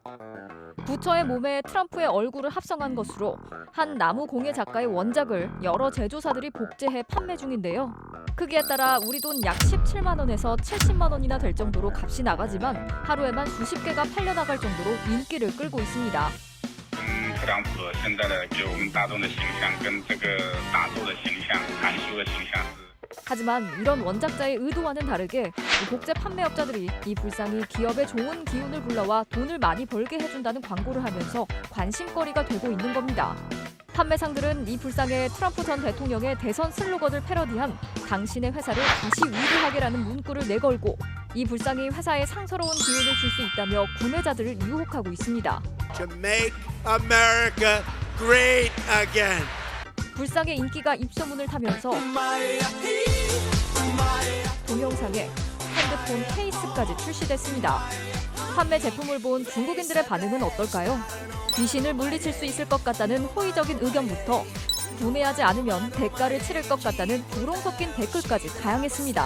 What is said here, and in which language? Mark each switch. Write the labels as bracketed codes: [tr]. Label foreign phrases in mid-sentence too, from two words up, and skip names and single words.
[ko] 부처의 몸에 트럼프의 얼굴을 합성한 것으로 한 나무 공예 작가의 원작을 여러 제조사들이 복제해 판매 중인데요. 크기에 따라 우리 돈 약 17만 원에서 70만 원이나 될 정도로 값이 나가지만 하루에만 수십 개가 팔려나갈 정도로 인기를 끌고 있습니다. [zh] 特朗普现在的给我们大众的形象跟这个大作的形象、含羞的形象是 [ko] 하지만 이런 원작자의 의도와는 다르게 복제 판매업자들이 이 불상이 기업에 좋은 기운을 불러와 돈을 많이 벌게 해준다는 광고를 하면서 관심거리가 되고 있는 겁니다. 판매상들은 이 불상에 트럼프 전 대통령의 대선 슬로건을 패러디한 당신의 회사를 다시 위대하게라는 문구를 내걸고 이 불상이 회사에 상서로운 기운을 줄 수 있다며 구매자들을 유혹하고 있습니다. [en] To make America great again. [ko] 불상의 인기가 입소문을 타면서 동영상에 핸드폰 케이스까지 출시됐습니다. 판매 제품을 본 중국인들의 반응은 어떨까요? 귀신을 물리칠 수 있을 것 같다는 호의적인 의견부터 구매하지 않으면 대가를 치를 것 같다는 우롱 섞인 댓글까지 다양했습니다.